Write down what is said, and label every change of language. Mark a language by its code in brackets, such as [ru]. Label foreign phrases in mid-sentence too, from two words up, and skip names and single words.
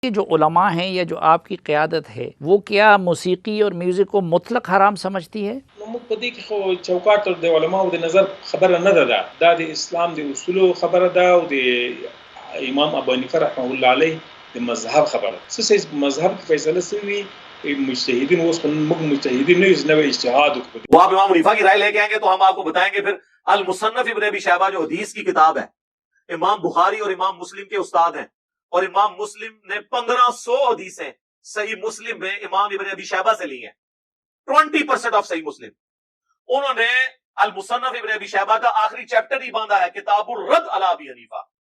[ur] یہ جو علما ہیں یا جو آپ کی قیادت ہے وہ کیا موسیقی اور میوزک کو مطلق حرام سمجھتی ہے? [ps] चौकाट د علماء د نظر خبره نه ده دا د اسلام د اصولو خبره ده او د امام ابو حنیفه [ar] رحمه الله علیه [ps] د مذهب خبره سه مذهب کی فیصله سوی مجتهدین اوس مجتهدین نه یو نوې اجتهاد وکړي [ur] وہ آپ امام حنیفہ کی رائے لے کے آئیں گے تو ہم آپ کو بتائیں گے پھر المصنف ابن ابی شیبہ جو حدیث کی کتاب ہے، امام بخاری اور امام مسلم کے استاد ہیں، اور امام مسلم نے 1500 حدیثیں صحیح مسلم میں امام ابن ابی شیبہ سے لی ہیں. 20% آف صحیح مسلم انہوں نے المصنف ابن ابی شیبہ کا آخری چیپٹر ہی باندھا ہے کتاب الرد علی ابی حنیفہ.